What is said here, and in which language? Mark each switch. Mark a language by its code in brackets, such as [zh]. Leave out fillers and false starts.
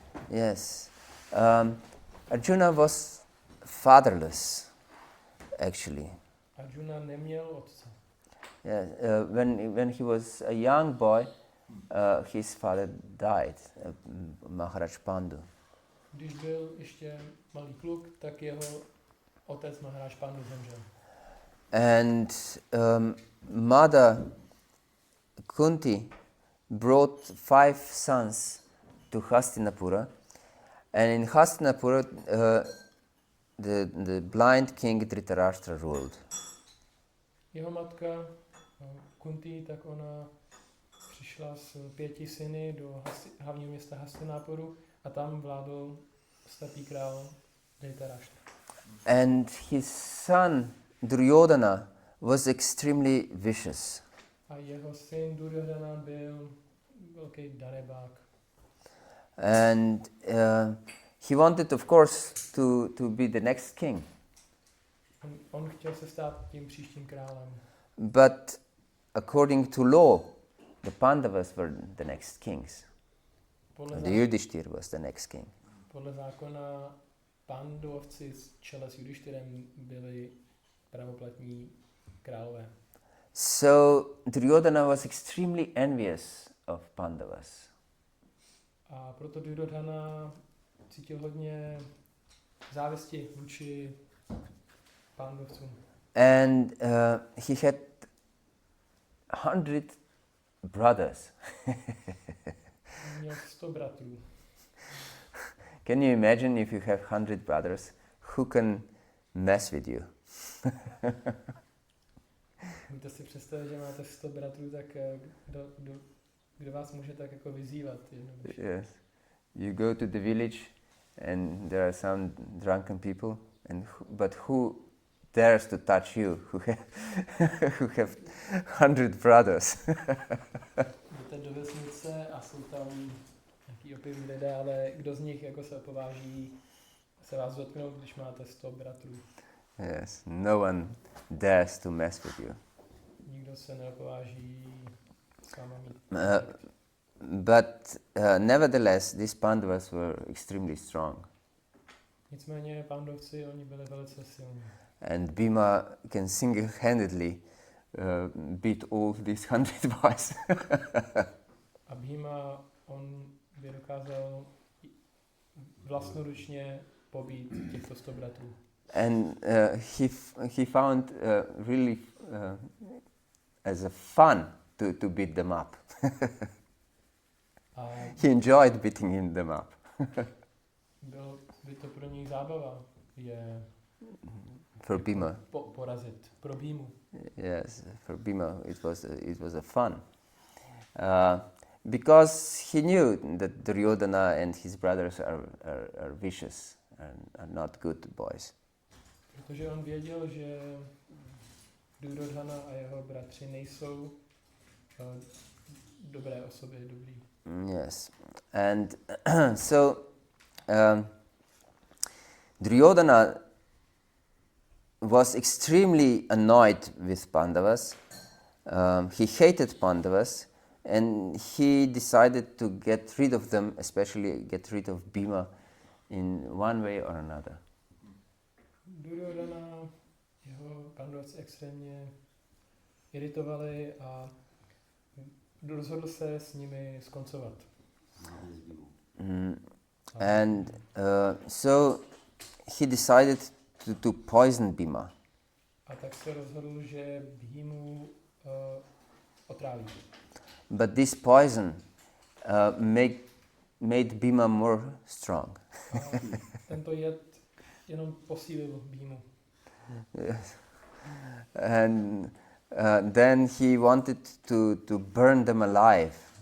[en] Yes. Arjuna was fatherless, actually. [cs] Arjuna neměl otce. [en] Yeah, when he was a young boy, his father died, Maharaj Pandu. [cs] Když byl ještě malý kluk, tak jeho otec Maharaj Pandu zemřel. [en] And Mother Kunti brought 5 sons to Hastinapura, and in Hastinapura the blind king Dhritarashtra ruled. [cs] Jeho matka Kunti, tak ona přišla s 5 syny do hlavního města Hastinapuru a tam vládl slepý král Dhritarashtra. [en] And his son Duryodhana was extremely vicious. [cs] A jeho syn Duryodhana byl velký darebák. [en] And he wanted, of course, to be the next king. [cs] On chtěl se stát tím příštím králem. [en] But according to law, the Pandavas were the next kings. The Yudhishthir was the next king. [cs] Podle zákona Pandavovci z čele s Yudhishthirem byli pravoplatní králové. [en] So Duryodhana was extremely envious of Pandavas. [cs] A proto Duryodhana cítil hodně závisti vůči Pandavcům. [en] And he had 100 brothers. [cs] Měl 100 bratrů. [en] Can you imagine if you have 100 brothers, who can mess with you? [cs] Můžete si představit, že máte 100 bratrů, tak kdo vás může tak jako vyzývat? [en] Yes. You go to the village and there are some drunken people, but who dares to touch you, who have 100 brothers? [cs] Jdete do vesnice a jsou tam nějaký opilí lidé, ale kdo z nich jako se opováží se vás dotknout, když máte 100 bratrů? [en] Yes, no one dares to mess with you. [cs] Nikdo se neopováží s váma mít. [en] But nevertheless, these Pandavas were extremely strong. [cs] Nicméně Pandavci, oni byli velice silní. [en] And Bhima can single-handedly beat all these 100 boys. [cs] A Bhima, on by dokázal vlastnoručně pobít těchto 100 bratrů. [en] And he found really as a fun to beat them up. He enjoyed beating them up. [cs] Byl by to pro něj zábava, je [en] for Bhima. [cs] Porazit, pro Bhimu. [en] Yes, for Bhima it was a fun. Because he knew that Duryodhana and his brothers are vicious and are not good boys. [cs] Protože on věděl, že Duryodhana a jeho bratři nejsou dobré osoby, dobrý. [en] Yes, and so Duryodhana was extremely annoyed with Pandavas. He hated Pandavas, and he decided to get rid of them, especially get rid of Bhima, in one way or another. [cs] Duryodhana, jeho Pandavci extrémně iritovali a rozhodl se s nimi skoncovat. [en] And so he decided to poison Bhima. [cs] A tak se rozhodl, že Bhimu otráví. [en] But this poison made Bhima more strong. [cs] A tento jed jenom posílil Bhimu. [en] Yes. And then he wanted to burn them alive.